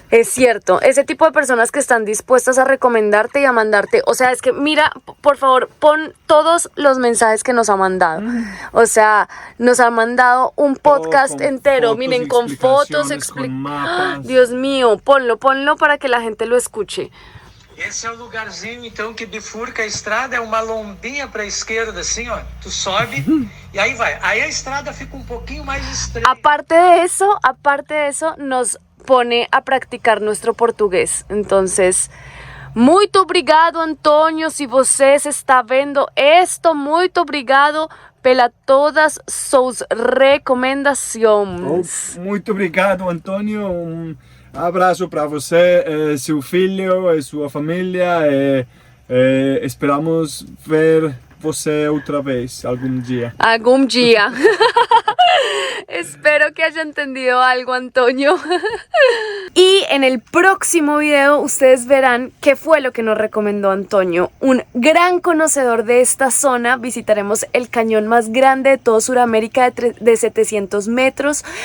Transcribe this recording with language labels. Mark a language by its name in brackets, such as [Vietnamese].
[Spanish] Es cierto, ese tipo de personas que están dispuestas a recomendarte y a mandarte, o sea, es que mira, por favor, pon todos los mensajes que nos ha mandado. O sea, nos ha mandado un podcast entero, miren, con fotos, con mapas. Dios mío, ponlo para que la gente lo escuche. [Portuguese] Esse é o lugarzinho, então, que bifurca a estrada, é uma lombinha para a esquerda, assim, ó. Tu sobe e aí vai. Aí a estrada fica um pouquinho mais estreita. [Spanish] Aparte de eso, nos pone a practicar nuestro portugués. [Portuguese] Entonces, muito obrigado, Antônio, se você está vendo esto, muito obrigado pela todas suas recomendações. Muito obrigado, Antônio. Abraço para você, seu filho e sua família. Esperamos ver você outra vez algum dia. [Spanish] Algún día. Espero que haya entendido algo, Antonio. Y en el próximo video ustedes verán qué fue lo que nos recomendó Antonio. Un gran conocedor de esta zona. Visitaremos el cañón más grande de todo Sudamérica de 700 metros.